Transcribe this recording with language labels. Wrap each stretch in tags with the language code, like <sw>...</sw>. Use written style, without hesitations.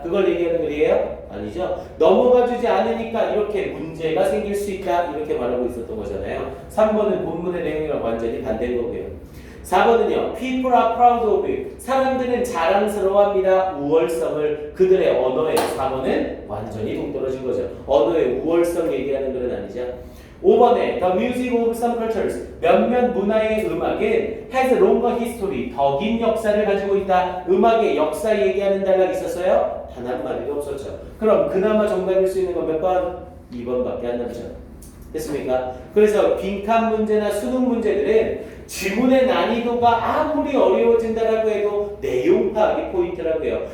<ko>그걸 얘기하는 글이에요? 아니죠. 넘어가 주지 않으니까 이렇게 문제가 생길 수 있다. 이렇게 말하고 있었던 거잖아요. 3번은 본문의 내용이랑 완전히 반대인 거고요. 4번은요.</ko> <en>People are proud of it.</en> <ko>사람들은 자랑스러워합니다. 우월성을 그들의 언어에. 4번은 완전히 동떨어진 거죠. 언어의 우월성 얘기하는 건 아니죠. 5번에</ko> <en>The music of some cultures.</en> <ko>몇몇 문화의 음악은</ko> <en>has longer history.</en> <ko>더 긴 역사를 가지고 있다. 음악의 역사 얘기하는 단락이 있었어요? 단 한 마디도 없었죠. 그럼 그나마 정답일 수 있는 건 몇 번? 2번밖에 안 남죠. 됐습니까? 그래서 빈칸 문제나 수능 문제들은 지문의 난이도가 아무리 어려워진다라고 해도 내용 파악이 포인트라고요.</ko>